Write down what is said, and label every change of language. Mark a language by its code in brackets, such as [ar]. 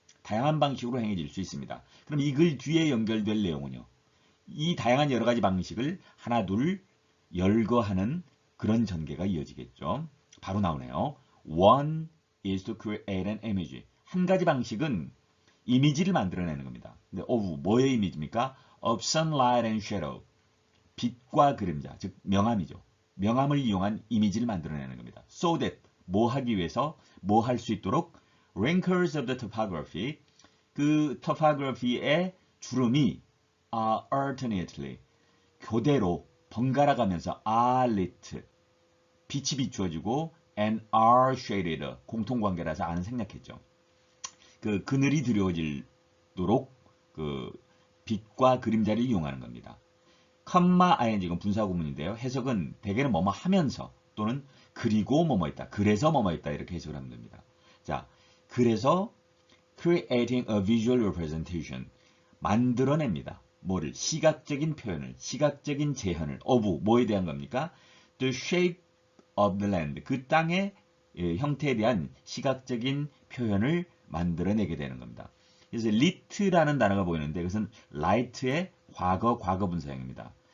[ko] 다양한 방식으로 행해질 수 있습니다. 그럼 이 글 뒤에 연결될 내용은요. 이 다양한 여러 가지 방식을 하나 둘 열거하는 그런 전개가 이어지겠죠. 바로 나오네요. [en] One is to create an image. [ko] 한 가지 방식은 이미지를 만들어내는 겁니다. 근데 뭐의 이미지입니까? [en] Of sunlight and shadow. [ko] 빛과 그림자, 즉 명암이죠. 명암을 이용한 이미지를 만들어내는 겁니다. [en] So that [ko] 뭐 하기 위해서 뭐 할 수 있도록 [en] wrinkles of the topography [ko] 그 topography의 주름이 alternately 교대로 번갈아 가면서 [en] are lit [ko] 빛이 비추어지고 [en] and are shaded [ko] 공통관계라서 아는 생략했죠. 그 그늘이 드리워지도록 그 빛과 그림자를 이용하는 겁니다. 컴마 ing은 분사구문인데요. 해석은 대개는 뭐뭐 하면서 또는 그리고 뭐뭐 있다. 그래서 뭐뭐 있다. 이렇게 해석을 하면 됩니다. 자, 그래서 [en] creating a visual representation [ko] 만들어냅니다. 뭐를? 시각적인 표현을, 시각적인 재현을 of 뭐에 대한 겁니까? [en] The shape of the land [ko] 그 땅의 형태에 대한 시각적인 표현을 만들어내게 되는 겁니다. 그래서 lit라는 단어가 보이는데 그것은 light의 과거분사형입니다.